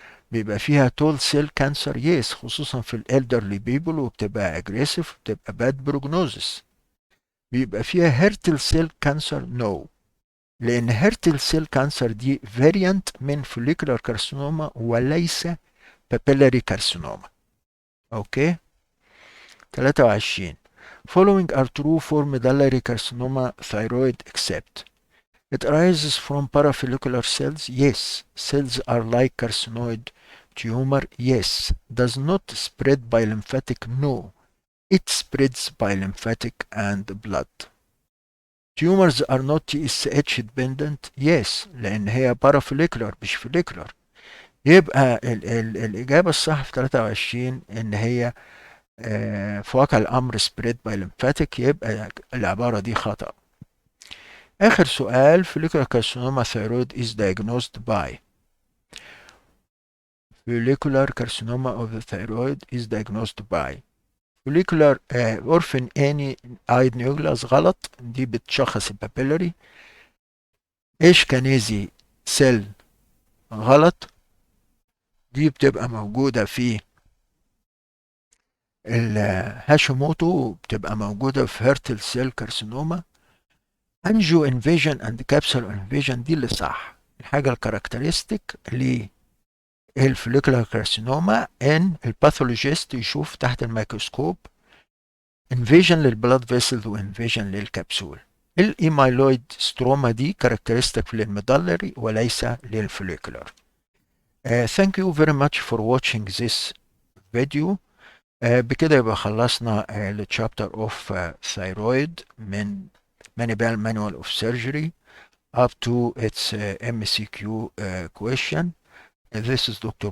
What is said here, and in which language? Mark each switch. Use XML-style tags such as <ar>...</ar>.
<ar>بيبقى فيها تول سيل كانسر يس خصوصا في</ar> <en>الالدرلي بيبل،</en> <ar>وبتبقى اجريسيف وبتبقى</ar> <en>Bad prognosis.</en> <ar>بيبقى فيها هيرتل سيل كانسر نو، لان هيرتل سيل كانسر دي فاريانت من فوليكولار كارسينوما وليس بابيلاري كارسينوما. اوكي.</ar> <en>23 following are true for medullary carcinoma thyroid except it arises from parafollicular cells. Yes. Cells are like carcinoid tumor. Yes. Does not spread by lymphatic. No. It spreads by lymphatic and blood. Tumors are not TSH dependent. Yes.</en> <ar>لأن هي parafollicular مش follicular. يبقى الإجابة الصح في 23 إن هي في واقع الأمر</ar> <en>spread by lymphatic،</en> <ar>يبقى العبارة دي خطأ. آخر سؤال</ar> <en>follicular carcinoma thyroid is diagnosed by follicular carcinoma of the thyroid is diagnosed by follicular orphan any-eyed nucleus</en> <ar>غلط، دي بتشخص البابيلاري. اشكنيزي سيل غلط، دي بتبقى موجودة في الهاشيموتو، بتبقى موجودة في هيرتل سيل كارسينوما.</ar> <en>angioinvasion and capsule invasion</en> <ar>دي اللي صح. الحاجة الكاركترستيك للفوليكولار كارسينوما ان الباثولوجيست يشوف تحت الميكروسكوب انفيجن للبلاد فيسلز وانفيجن للكبسول. الايمايلويد ستروما دي كاركترستيك للميدالري وليس للفوليكولار.</ar> <en>Thank you very much for watching this video.</en> <ar>بكده يبقى خلصنا</ar> <en>الchapter of thyroid من Manual Manual of Surgery up to its MCQ question. This is Dr.</en>